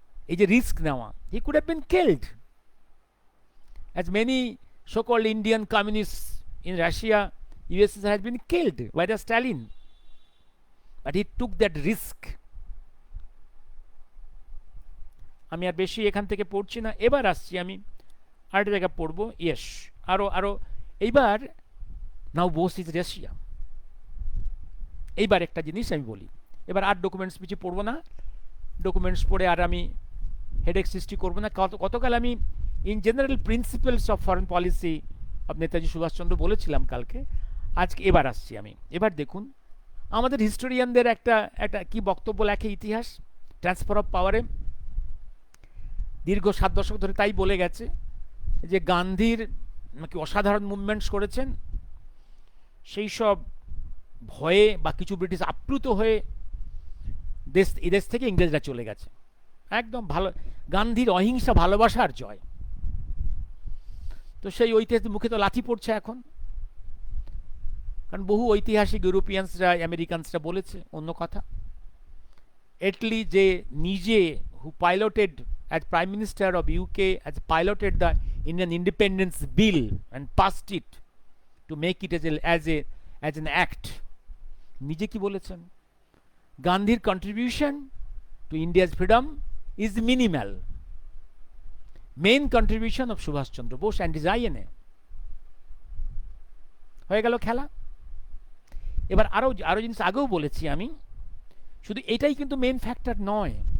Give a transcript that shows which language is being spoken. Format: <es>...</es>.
<en>It's a risk now. He could have been killed, as many so-called Indian communists in Russia, USSR has been killed by the Stalin, but he took that risk.</en> <bn>আমি আর বেশি এখান থেকে পড়ছি না, এবার আসছি আমি আরেকটা জায়গা পড়বো।</bn> <en>yes,</en> <bn>আরো এইবার</bn> <en>Now Bose is Russia.</en> <bn>এইবার একটা জিনিস আমি বলি, এবার আর ডকুমেন্টস পিছিয়ে পড়বো না, ডকুমেন্টস পড়ে আর আমি হেডেক সৃষ্টি করবো না। গতকাল আমি</bn> <en>in general principles of foreign policy of Netaji Subhash Chandra</en> <bn>বলেছিলাম কালকে, আজকে এবার আসছি আমি। এবার দেখুন আমাদের হিস্টোরিয়ানদের একটা কি বক্তব্য লেখে ইতিহাস ট্রান্সফার অফ পাওয়ারে, দীর্ঘ 7 দশক ধরে তাই বলে গেছে যে গান্ধীর নাকি অসাধারণ মুভমেন্টস করেছেন, সেই সব ভয়ে বা কিছু ব্রিটিশ আপ্লুত হয়ে এদেশ থেকে ইংরেজরা চলে গেছে। একদম ভালো, গান্ধীর অহিংসা ভালোবাসার জয়। তো সেই ঐতিহাসিক মুখে তো লাথি পড়ছে এখন, কারণ বহু ঐতিহাসিক ইউরোপিয়ানসরা আমেরিকানসরা বলেছে অন্য কথা। এটলি যে নিজে</bn> <en>who piloted as Prime Minister of UK has piloted the Indian Independence Bill and passed it to make it as an act,</en> <bn>নিজে কি বলেছেন?</bn> <en>গান্ধীর contribution to India's freedom is minimal, main contribution of Subhas Chandra Bose and his INA.</en> <bn>হয়ে গেল খেলা। এবার আরো জিনিস আগেও বলেছি আমি, শুধু এটাই কিন্তু মেইন ফ্যাক্টর নয়।</bn>